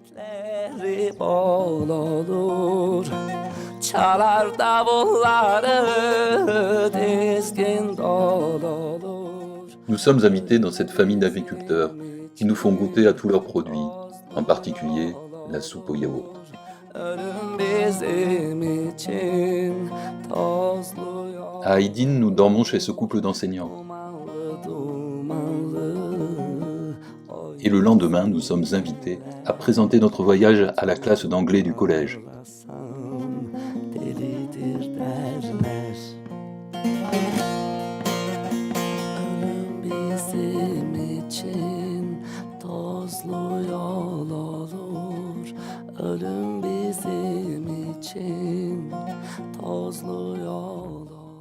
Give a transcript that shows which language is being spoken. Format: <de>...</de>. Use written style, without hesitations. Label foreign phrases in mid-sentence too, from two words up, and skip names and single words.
<tr>Bol olur, çalar davulları dizgin dol olur.</tr> <fr>Nous sommes invités dans cette famille d'agriculteurs qui nous font goûter à tous leurs produits, en particulier la soupe au yaourt. À Aydin, nous dormons chez ce couple d'enseignants. Et le lendemain, nous sommes invités à présenter notre voyage à la classe d'anglais du collège.</fr> <tr>Delidir derler. Ölüm bizim için tozlu yol olur. Ölüm bizim için tozlu yol olur.</tr>